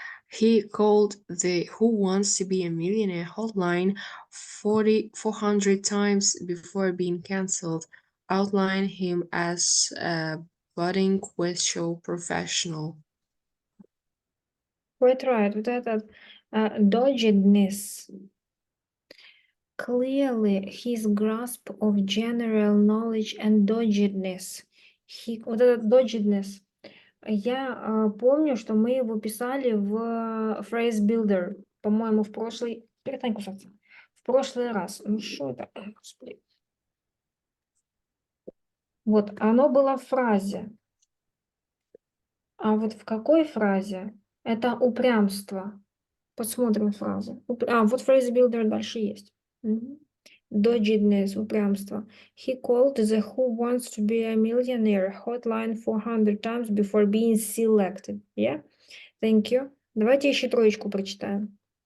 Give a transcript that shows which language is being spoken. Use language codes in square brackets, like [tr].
[en] He called the Who Wants to Be a Millionaire hotline 400 times before being cancelled, outlining him as a budding quiz show professional. Quite right. [ru] Вот этот doggedness. [en] Clearly, his grasp of general knowledge and doggedness. [ru] Вот этот doggedness. Я помню, что мы его писали в phrase builder, по-моему, в прошлый... Перестань кусаться. В прошлый раз. Ну что это? Господи. Вот, оно было в фразе. А вот в какой фразе? Это упрямство. Посмотрим фразу. Вот phrase builder дальше есть. [en] Doggedness, упрямство. He called the Who Wants to Be a Millionaire hotline 400 times before being selected. Yeah? Thank you. [ru] Давайте еще троечку прочитаем.